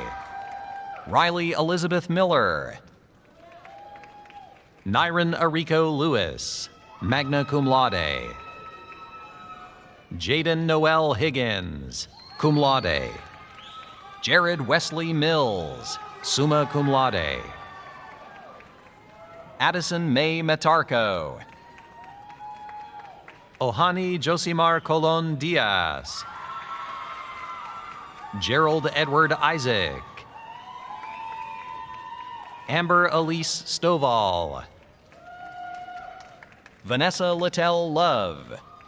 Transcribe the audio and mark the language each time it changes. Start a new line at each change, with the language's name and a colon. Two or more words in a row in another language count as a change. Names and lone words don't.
English: Riley Elizabeth Miller. Nyron Arico Lewis,
Latin: magna cum laude.
English: Jaden Noel Higgins,
Latin: cum laude.
English: Jared Wesley Mills,
Latin: summa cum laude.
English: Addison May Metarco. Ohani Josimar Colon Diaz. Gerald Edward Isaac. Amber Elise Stovall. Vanessa Littell Love.